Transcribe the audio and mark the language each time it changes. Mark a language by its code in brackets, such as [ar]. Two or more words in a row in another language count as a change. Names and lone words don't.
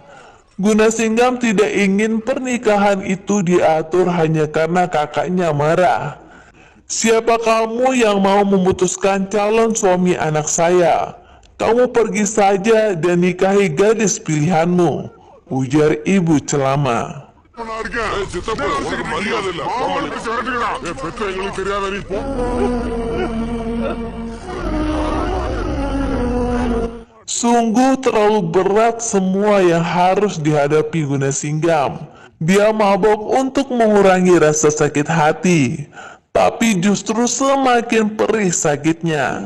[id] Gunasinggam tidak ingin pernikahan itu diatur hanya karena kakaknya marah. Siapa kamu yang mau memutuskan calon suami anak saya? Kamu pergi saja dan nikahi gadis pilihanmu, ujar ibu Celama. [ta] உனக்கு மரியாதை இல்ல. மாமன் பேசி விரட்டுங்கடா. என் பெற்ற எங்களுக்கு தெரியாத நீ போ. [id] Sungguh terlalu berat semua yang harus dihadapi Gunasinggam. Dia mabok untuk mengurangi rasa sakit hati, tapi justru semakin perih sakitnya.